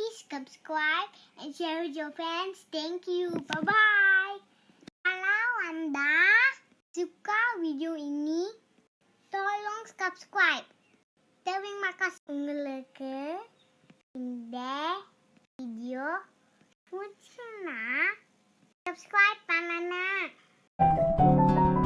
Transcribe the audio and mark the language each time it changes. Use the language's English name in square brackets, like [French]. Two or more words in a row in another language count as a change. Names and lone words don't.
[English] subscribe and share with your friends. Thank you. Bye-bye. [Indonesian] Kalau Anda suka video ini, tolong subscribe. Terima kasih [Tamil] உங்களுக்கு இந்த வீடியோ பிடிச்சுன்னா subscribe பண்ணணும்.